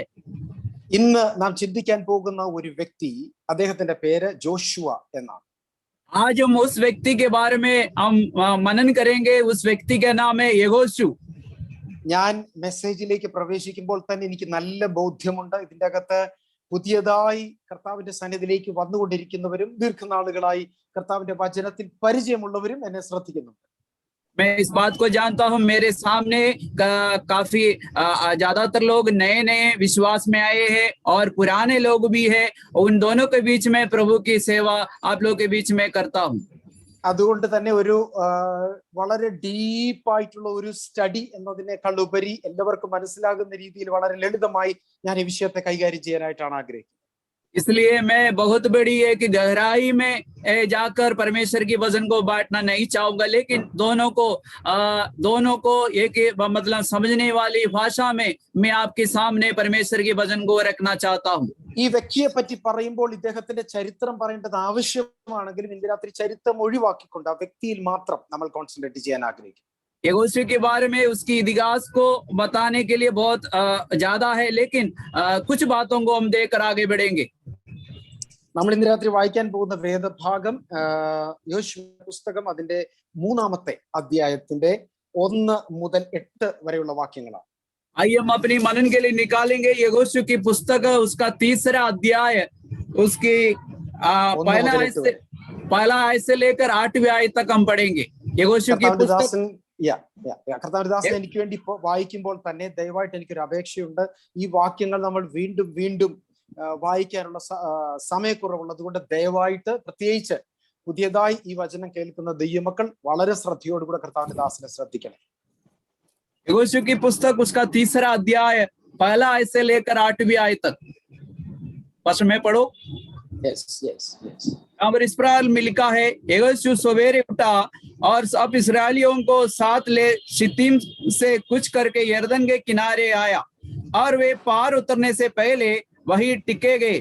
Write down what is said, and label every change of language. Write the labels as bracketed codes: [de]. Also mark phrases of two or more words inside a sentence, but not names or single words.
[ml] ഇന്ന് നാം ചിന്തിക്കാൻ പോകുന്ന ഒരു വ്യക്തി, അദ്ദേഹത്തിന്റെ പേര് ജോഷുവ എന്നാണ്. [hi] आज हम उस व्यक्ति के बारे में हम मनन करेंगे. उस व्यक्ति का नाम है यहोशू. [ml] ഞാൻ മെസ്സേജിലേക്ക് പ്രവേശിക്കുമ്പോൾ തന്നെ എനിക്ക് നല്ല ബോധ്യമുണ്ട്, ഇതിന്റെ അകത്ത് പുതിയതായി കർത്താവിന്റെ സന്നിധിയിലേക്ക് വന്നുകൊണ്ടിരിക്കുന്നവരും ദീർഘനാളുകളായി കർത്താവിന്റെ വചനത്തിൽ പരിചയമുള്ളവരും എന്നെ ശ്രദ്ധിക്കുന്നുണ്ട്. [hi] मैं इस बात को जानता हूं, मेरे सामने काफी ज्यादातर लोग नए नए विश्वास में आए हैं और पुराने लोग भी हैं. उन दोनों के बीच में प्रभु की सेवा आप लोग के बीच में करता हूं. [ml] അതുകൊണ്ട് തന്നെ ഒരു വളരെ ഡീപ്പായിട്ടുള്ള ഒരു സ്റ്റഡി എന്നതിനേക്കാൾ ഉപരി എല്ലാവർക്കും മനസ്സിലാകുന്ന രീതിയിൽ വളരെ ലളിതമായി ഞാൻ ഈ വിഷയത്തെ കൈകാര്യം ചെയ്യാനായിട്ടാണ് ആഗ്രഹിക്കുന്നത്. [hi] इसलिए मैं बहुत बड़ी एक गहराई में जाकर परमेश्वर की वचन को बांटना नहीं चाहूंगा, लेकिन दोनों को एक मतलब समझने वाली भाषा में मैं आपके सामने परमेश्वर की वचन को रखना चाहता हूँ. [ml] ഈ വ്യക്തിയെ പറ്റി പറയുമ്പോൾ ഇദ്ദേഹത്തിന്റെ ചരിത്രം പറയേണ്ടത് ആവശ്യമാണെങ്കിലും ഇന്ന് രാത്രി ചരിത്രം ഒഴിവാക്കിക്കൊണ്ട് ആ വ്യക്തിയിൽ മാത്രം നമ്മൾ കോൺസെൻട്രേറ്റ് ചെയ്യാൻ ആഗ്രഹിക്കും. [hi] यहोशू के बारे में उसकी इतिहास को बताने के लिए बहुत ज्यादा है, लेकिन कुछ बातों को हम देखकर आगे बढ़ेंगे. [ml] നമ്മൾ ഇന്ന് രാത്രി വായിക്കാൻ പോകുന്ന വേദഭാഗം യോശുവ പുസ്തകം അതിന്റെ 3-ാമത്തെ അധ്യായത്തിന്റെ 1 മുതൽ 8 വരെയുള്ള വാക്യങ്ങളാണ്. [hi] आइए हम अपनी मनन के लिए निकालेंगे यहोशू की पुस्तक, उसका 3रा अध्याय, उसकी पहला आय से लेकर 8वें आय तक हम पढ़ेंगे. यहोशू की पुस्तक. [ml] കർത്താവിദാസൻ എനിക്ക് വേണ്ടി വായിക്കുമ്പോൾ തന്നെ ദയവായിട്ട് എനിക്കൊരു അപേക്ഷയുണ്ട്. ഈ വാക്യങ്ങൾ നമ്മൾ വീണ്ടും വീണ്ടും വായിക്കാനുള്ള സമയക്കുറവുള്ളത് കൊണ്ട് ദയവായിട്ട് പ്രത്യേകിച്ച് പുതിയതായി ഈ വചനം കേൾക്കുന്ന ദൈവമക്കൾ വളരെ ശ്രദ്ധയോടുകൂടെ കർത്താവിന്റെ ദാസനെ ശ്രദ്ധിക്കണം. [hi] यहोशू की पुस्तक उसका 3रा अध्याय पहला आय से लेकर 8वीं आय तक. पास्टर में पढ़ो. Yes. यहाँ पर इस प्रकार में लिखा है, यहोशू सवेरे उठा और सब इस्राएलियों को साथ ले शित्तीम से कुछ करके यरदन के किनारे आया और वे पार उतरने से पहले वही टिके गए.